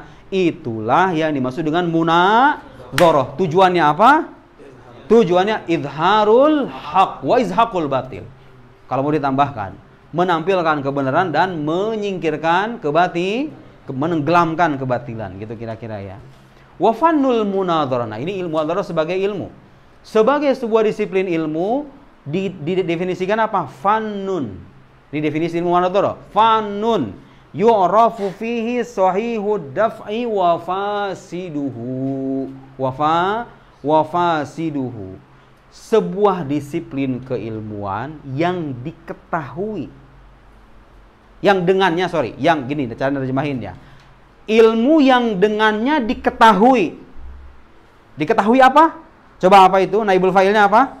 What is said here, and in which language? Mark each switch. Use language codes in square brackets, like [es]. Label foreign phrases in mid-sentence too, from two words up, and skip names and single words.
[id] Itulah yang dimaksud dengan munadzarah. Tujuannya apa? Tujuannya [ar] إظهار الحق وإزهاق الباطل. [id] Kalau mau ditambahkan, menampilkan kebenaran dan menyingkirkan menenggelamkan kebatilan, gitu kira-kira ya. [ar] وفن المناظرة. [id] Nah, ini ilmu munadzarah sebagai ilmu. Sebagai sebuah disiplin ilmu didefinisikan apa? Fannun. Ini definisi ilmu munadzarah. [ar] فن يعرف فيه صحيح الدفع وفاسده. Wa fasiduhu. [id] Sebuah disiplin keilmuan yang diketahui. Yang gini cara nerjemahinnya. Ilmu yang dengannya diketahui. Diketahui apa? Coba apa itu? Naibul fa'ilnya apa?